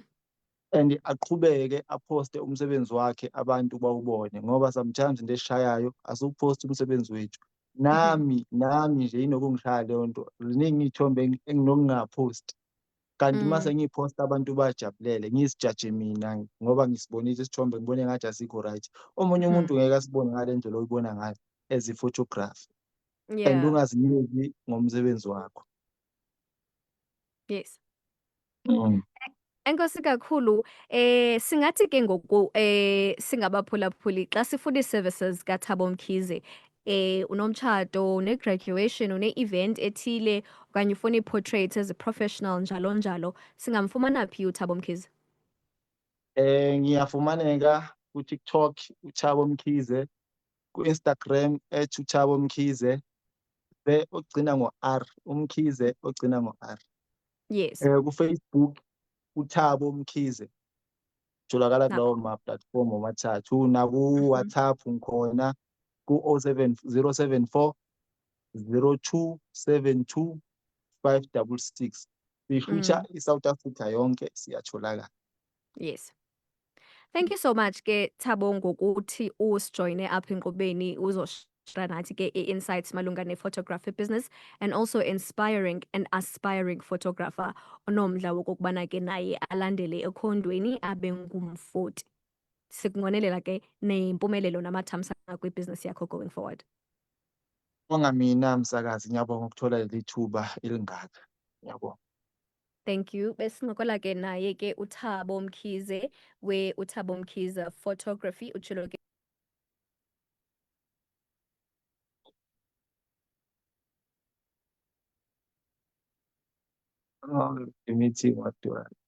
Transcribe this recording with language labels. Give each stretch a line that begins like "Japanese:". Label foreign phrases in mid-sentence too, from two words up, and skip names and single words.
Zulu: And aqhubeke aphoste umsebenzi wakhe abantu bawubone ngoba sometimes into esishayayo asiwuphosti umsebenzi wethu. Mhm. Nami nje inokungishaya leyo nto, ziningi iy'thombe enginokungaphosti, kanti mase Mm. ngiyiphosta abantu bajabulele ngizijaje mina ngoba ngisibonile isithombe ngibone engathi asikho right. Omunye Mhm. umuntu ngeke asibone ngale ndlela oyibona ngayo as i-photography, and
English: Yeah.
Zulu: ungazinyeki ngomsebenzi wakho.
English: Yes. Mm.
Xhosa: Enkosi kakhulu. Singathi-ke ngoku singabaphulaphuli xa sifuna ii-services kaThabo Mkhize, unomtshato, une-graduation, une-event ethile okanye ufuna ii-portraits ezi-professional njalo njalo, singamfumana phi uThabo Mkhize?
Zulu: Ngiyafumaneka ku-TikTok uThabo Mkhize, ku-Instagram @uThabo Mkhize, ogcina ngo-R, uMkhize ogcina ngo-R.
English: Yes.
Zulu: Ku-Facebook uThabo Mkhize, utholakala Nakho. kulawo ma-platform womathathu. Mhm. Naku-WhatsApp ngikhona ku-074 0272 566. Sishutha Mm. i-South Africa yonke siyatholakala.
English: Yes. Thank you so much
Xhosa: ke Thabo ngokuthi usijoyine apha enkqubeni uzoshare nathi ke i-insights malunga ne-
English: photography business and also inspiring an aspiring photographer
Xhosa: onomdla wokokubana ke naye alandele ekhondweni abe ngumfoti. Sikunqwenelela ke nempumelelo namathamsanqa kwibhizinesi yakho
English: going forward.
Zulu: Ngibonga mina msakazi, ngiyabonga ukuthola leli thuba elingaka. Ngiyabonga.
English: Thank you.
Xhosa: Besincokola ke naye ke uThabo Mkhize uThabo Mkhize Photography utshilo ke
English: Oh, the meeting was done.